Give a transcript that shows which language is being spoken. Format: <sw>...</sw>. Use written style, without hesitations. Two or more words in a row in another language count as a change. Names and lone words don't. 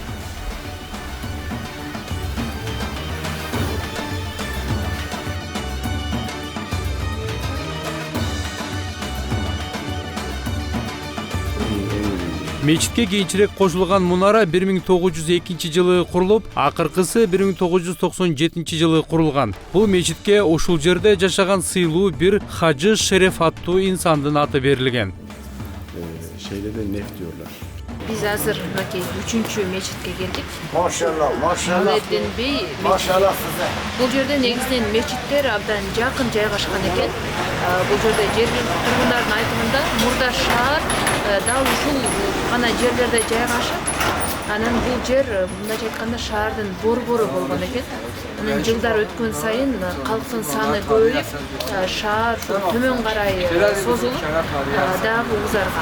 <ky>Мечитке кийинчерээк кошулган мунара 1902 жылы курулуп, акыркысы 1997 жылы курулган. Бул мечитке ушул жерде жашаган сыйлуу бир Хажы Шереф аттуу инсандын аты берилген.</ky> <tr>şeyde de nef diyorlar.</tr> <ky>Биз азыр мынакей 3-чү мечитке келдик.</ky> <tr>Maşallah, maşallah.</tr> <ky>Мухаммеддин бей мечити.</ky> <tr>Maşallah size.</tr> <ky>Бул жерде негизинен мечиттер абдан жакын жайгашкан экен. Бул жерде жергиликтүү тургундардын айтымында мурда шаар дал ушул гана жерлерде жайгашып, анан бул жер мындайча айтканда шаардын борбору болгон экен. Анан жылдар өткөн сайын калктын саны көбөйүп, шаар төмөн карай созулуп, дагы узарган.</ky>